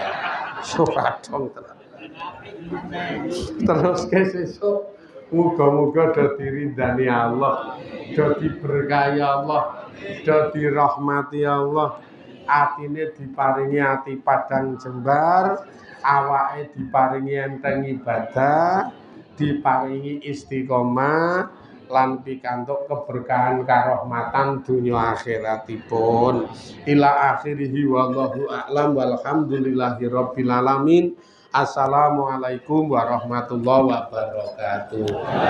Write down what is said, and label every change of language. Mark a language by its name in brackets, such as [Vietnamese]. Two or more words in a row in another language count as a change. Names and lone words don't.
[Javanese] Sopadong terus sesuk muga-muga do diridani Allah, do diberkahi Allah, do dirahmati Allah. Atine diparingi ati padang jembar, awake diparingi enteng ibadah, diparingi istiqomah lan pikantuk keberkahan karahmatan dunya akhiratipun. [Arabic] إلى آخره والله أعلم والحمد لله رب العالمين. السلام عليكم ورحمة الله وبركاته.